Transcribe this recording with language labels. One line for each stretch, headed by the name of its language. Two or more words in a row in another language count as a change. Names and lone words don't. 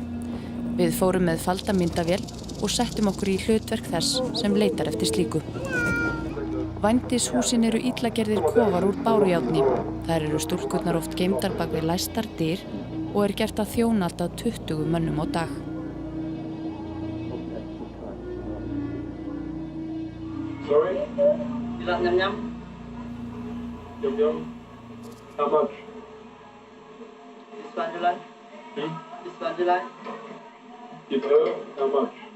Icelandic: Við fórum með faldamyndavél og settum okkur í hlutverk þess sem leitar eftir slíku. Vændishúsin eru illa gerðir kofar úr bárujárni. Þær eru stúlkurnar oft geymdar bak við læstar dyr og gert að þjóna allt að 20 mönnum á dag.
English: Sorry? You like yum yum? Yum yum? How much? This one you like? This one you like? Give her how much?